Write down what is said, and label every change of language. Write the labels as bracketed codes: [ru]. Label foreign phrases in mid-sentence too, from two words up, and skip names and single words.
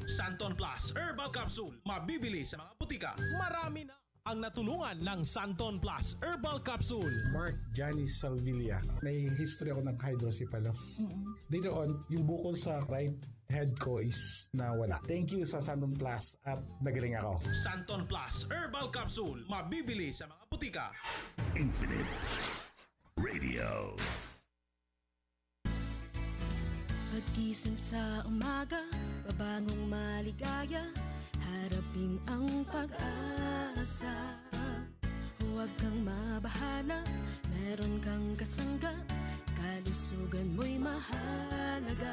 [tl] Santon Plus Herbal Capsule. Mabibili sa mga butika. Marami na ang natulungan ng Santon Plus Herbal Capsule. Mark Johnny Salvilla. May history ako ng hydrocephalus. [en] Later on, [tl] yung bukol sa [en] right head [tl] ko is nawala. [en] Thank you [tl] sa Santon Plus at nagaling ako. Santon Plus Herbal Capsule. Mabibili sa mga butika. Infinite Radio. Pagkising sa umaga, babangong maligaya, harapin ang pag-asa. Huwag kang mabahala, meron kang kasangga, kalusugan mo'y mahalaga.